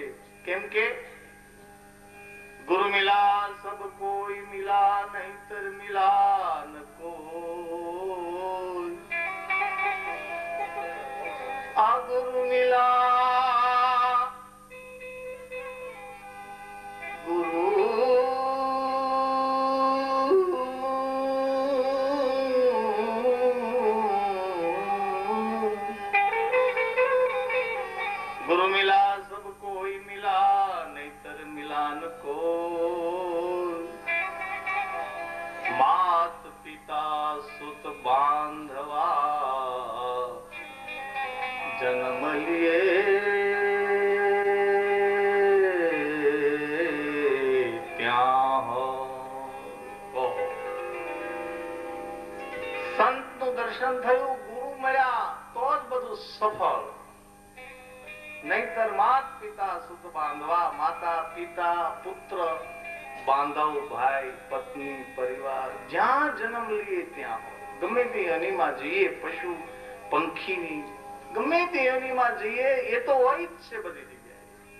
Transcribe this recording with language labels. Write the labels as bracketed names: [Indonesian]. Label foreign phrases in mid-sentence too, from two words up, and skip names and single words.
[Gujarati] કેમ કે [Hindi] गुरु मिला सब कोई मिला नहीतर मिला न कोई. આ गुरु मिला गुरु गुरु मिला सब कोई मिला नहीतर मिला न कोई. मात पिता सुत बांधवा जन्म लिए त्यां हो. [Gujarati] સંત નું દર્શન થયું, ગુરુ મળ્યા તો જ બધું સફળ. નહીતર [Hindi] मात पिता सुत बांधवा, [Gujarati] માતા પિતા પુત્ર બાંધવ ભાઈ પત્ની પરિવાર જ્યાં જન્મ લઈએ ત્યાં ગમે તે યોનિમાં જઈએ, પશુ પંખીની ગમે તે યોનિમાં જઈએ એ તો હોય જ છે બધી જગ્યાએ.